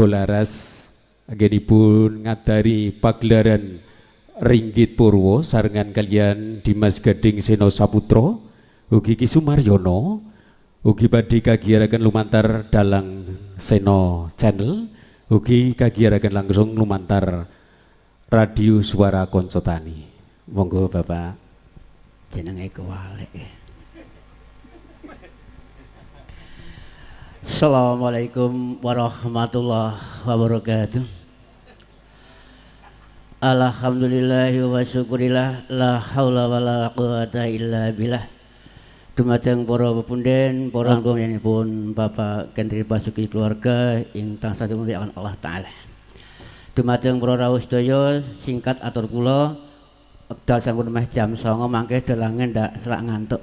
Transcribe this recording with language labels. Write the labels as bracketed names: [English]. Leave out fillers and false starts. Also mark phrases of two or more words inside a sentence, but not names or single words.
[Javanese] laras anggenipun ngadari pagelaran Ringgit Purwo sarengan kalian Dimas Gading Seno Saputra ugi Ki Sumaryono ugi badhe kagiyaraken lumantar dalang Seno Channel ugi kagiyaraken langsung lumantar Radio Suara Konco Tani. Monggo Bapak jenenge kewalik. [Arabic] السلام عليكم ورحمة الله وبركاته. الحمد لله والشكر لله، لا حول ولا قوة إلا بالله. [Javanese] Dumateng para pepunden, para anggonipun Bapak Kentri Basuki keluarga ing tansah dimuliakan Allah Ta'ala. Dumateng para rawuh sedaya, singkat atur kula wekdal sampun meh jam 09.00 mangke delange ndak selak ngantuk.